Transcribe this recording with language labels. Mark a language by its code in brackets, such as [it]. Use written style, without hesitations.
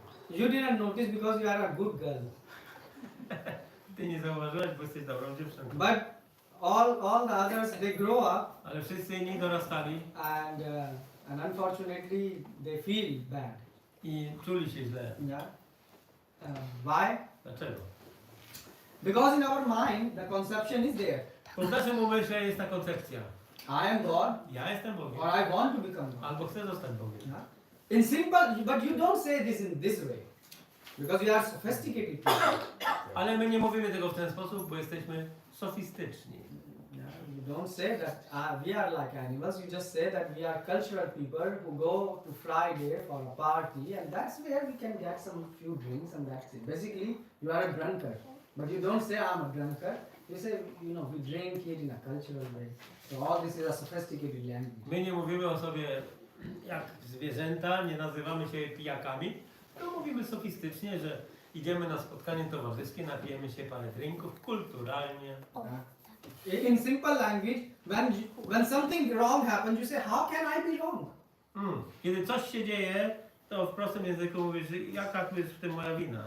[en] You didn't notice because you are a good girl. [pl] Ty nie zauważyłeś, bo jesteś dobrą dziewczynką. [en] But all the others, they grow up [pl] Ale wszyscy inni dorastali [en] and unfortunately they feel bad. [pl] i czuli się źle. [en] Yeah. Why? [pl] Dlaczego? [en] Because in our mind the conception is there. [pl] Bo w naszym umyśle jest ta koncepcja. [en] I am God, [pl] Ja jestem Bogiem. [en] or I want to become God. [pl] Albo chcę zostać Bogiem. [en] Yeah. In simple, but you don't say this in this way, because you are sophisticated people. [pl] Ale my nie mówimy tego w ten sposób, bo jesteśmy sofistyczni. [en] Yeah, you don't say that we are like animals. You just say that we are cultural people who go to Friday for a party, and that's where we can get some few drinks, and that's it. Basically, you are a drunkard, but you don't say I'm a drunkard. You say, we drink it in a cultural way. So all this is a sophisticated language. [pl] My nie mówimy o sobie jak zwierzęta, nie nazywamy się pijakami, to mówimy sofistycznie, że idziemy na spotkanie towarzyskie, napijemy się parę drinków, kulturalnie. [en] In simple language, when something wrong happens, you say, how can I be wrong? [pl] Kiedy coś się dzieje, to w prostym języku mówisz, jaka tu jest w tym moja wina.